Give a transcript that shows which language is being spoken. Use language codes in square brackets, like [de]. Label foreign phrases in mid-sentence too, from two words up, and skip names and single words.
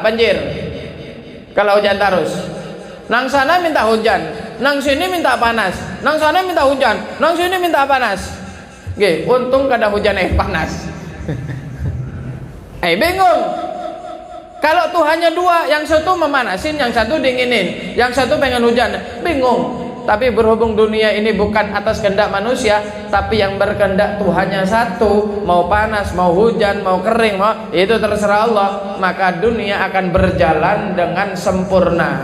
[bjn] Banjir kalau hujan terus. Nang sana minta hujan, nang sini minta panas, nang sana minta hujan, nang sini minta panas. Oke, untung kada hujan panas. [id] Bingung. Kalau Tuhannya dua, yang satu memanasin, yang satu dinginin, yang satu pengen hujan, bingung. Tapi berhubung dunia ini bukan atas kehendak manusia, tapi yang berkehendak Tuhannya satu, mau panas, mau hujan, mau kering, mau itu terserah Allah, maka dunia akan berjalan dengan sempurna.